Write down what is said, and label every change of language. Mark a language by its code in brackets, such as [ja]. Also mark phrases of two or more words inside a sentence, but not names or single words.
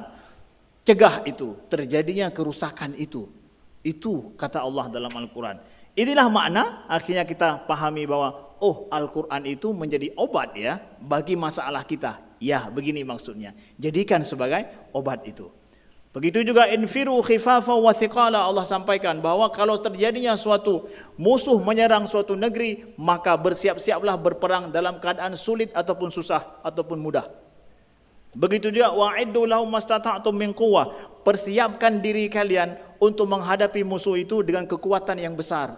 [id] Cegah itu, terjadinya kerusakan itu. Itu kata Allah dalam Al-Quran. Inilah makna akhirnya kita pahami bahwa Al-Quran itu menjadi obat ya bagi masalah kita. Ya, begini maksudnya. Jadikan sebagai obat itu. Begitu juga [ar] انفروا خفافا وثقالا, [id] Allah sampaikan bahwa kalau terjadinya suatu musuh menyerang suatu negeri, maka bersiap-siaplah berperang dalam keadaan sulit ataupun susah ataupun mudah. Begitu juga [ar] وأعدوا لهم ما استطعتم من قوة, [id] persiapkan diri kalian untuk menghadapi musuh itu dengan kekuatan yang besar.